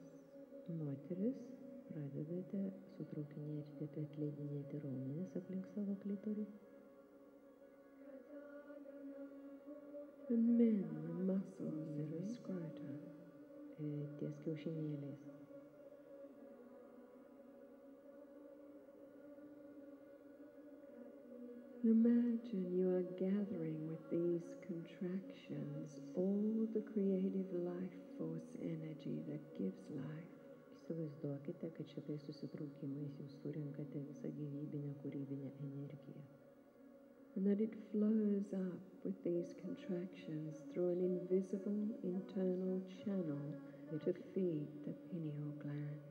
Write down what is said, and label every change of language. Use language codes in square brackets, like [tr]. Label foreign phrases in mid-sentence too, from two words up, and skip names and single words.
[lt] Moteris, pradedate sutraukinėti ir atleidinėti raumenis aplink savo klitorį. [en] And men, the muscles in the scrotum. [lt] Ties kiaušinėliais. [en] Imagine you are gathering with these contractions all the creative life force energy that gives life. [lt] Įsivaizduokite, kad šitais susitraukimais jūs surinkate visą gyvybinę, kūrybinę energiją. [en] And that it flows up with these contractions through an invisible internal channel to feed the pineal gland.